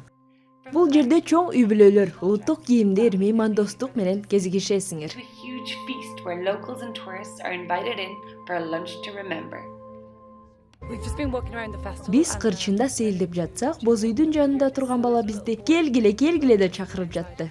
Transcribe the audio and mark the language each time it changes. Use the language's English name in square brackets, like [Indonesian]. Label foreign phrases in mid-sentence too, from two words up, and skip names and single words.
[Kyrgyz] Бул жерде чоң үй-бүлөлөр, улуттук кийимдер, меймандостук менен кезигишесиңер. [English] A huge feast where locals and tourists are invited in for a lunch to remember. [Kyrgyz] Биз Кырчында сейилдеп жатсак, боз үйдүн жанында турган бала бизди келгиле деп чакырып жатты.